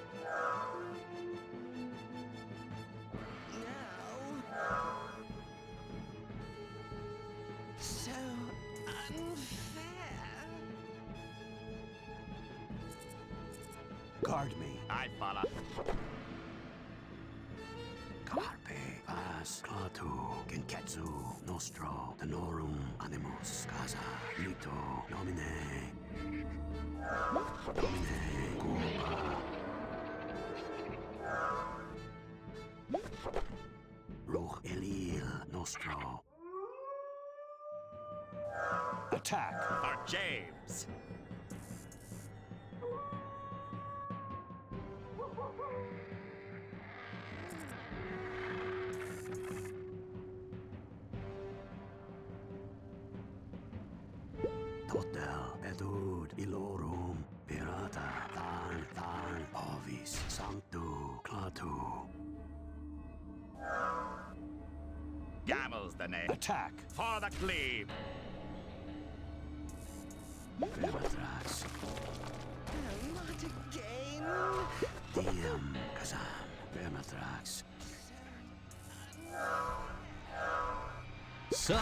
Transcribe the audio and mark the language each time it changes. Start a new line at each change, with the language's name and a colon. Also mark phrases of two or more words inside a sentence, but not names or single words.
English: So unfair. Guard me. I follow. Carpe, Vas, Klaatu, Genketsu, Nostro, Tenorum, Animus, Kaza, Lito, Nomine. Domine, Culpa. Ruch Elil, Nostro. Attack! For James! Totel, Bethud, Ilorum, Pirata, Than, Ovis, Sanctu, Klaatu. Gamel's the name. Attack! For the cleave! Vermatrax. Not again. DM, Kazam, Vermatrax. Sup?